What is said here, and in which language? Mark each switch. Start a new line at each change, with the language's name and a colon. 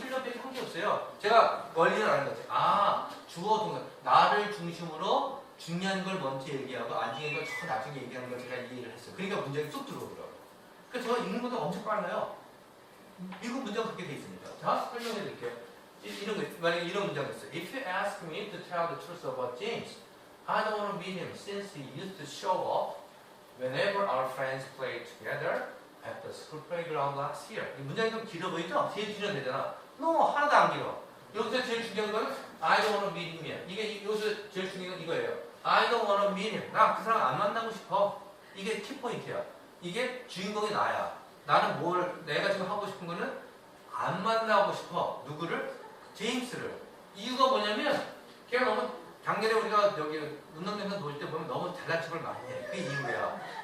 Korean: 이 훈련밖에 한 게 없어요. 제가 원리는 아는 거지. 주어 동사. 나를 중심으로 중요한 걸 먼저 얘기하고 안 중요한 걸 저 나중에 얘기하는 걸 제가 이해를 했어요. 그러니까 문장이 쏙 들어오더라고요. 그러니까 제가 읽는 것도 엄청 빨라요. 미국 문장 그렇게 돼 있습니다. 자, 설명해 드릴게요. 만약에 이런 문장이 있어요.
English: If you ask me to tell the truth about James, I don't want to meet him since he used to show up whenever our friends play together at the school playground last year.
Korean: 이 문장이 좀 길어 보이죠? 제일 길어야 되잖아. No, 하나도 안 길어. 여기서 제일 중요한 건
English: I don't want to meet him
Korean: 이야. 이게 여기서 제일 중요한 건 이거예요.
English: I don't want to meet him.
Korean: 나 그 사람 안 만나고 싶어. 이게 키포인트야. 이게 주인공이 나야. 나는 내가 지금 하고 싶은 거는 안 만나고 싶어. 누구를? 제임스를. 이유가 뭐냐면 걔가 너무 작년에 우리가 여기 운동장에서 놀 때 보면 너무 잘난 척을 많이 해. 그게 이유야.